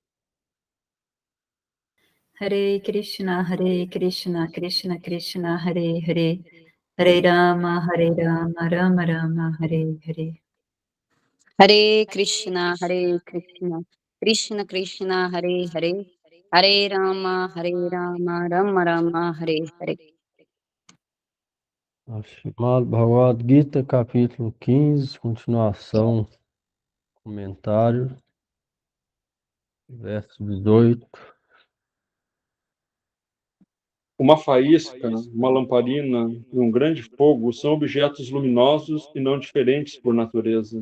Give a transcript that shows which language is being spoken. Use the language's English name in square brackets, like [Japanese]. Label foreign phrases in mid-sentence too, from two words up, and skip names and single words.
[Sanskrit] Hare Krishna, Krishna Krishna, Hare Hare, Hare Rama, Rama Rama, Hare Hare. Hare Krishna, Krishna Krishna, Hare Hare, Hare Rama, Rama Rama, Hare Hare. [Portuguese] Srimad Bhagavad Gita, capítulo 15, continuação, comentário, verso 18. Uma faísca, uma lamparina e um grande fogo são objetos luminosos e não diferentes por natureza.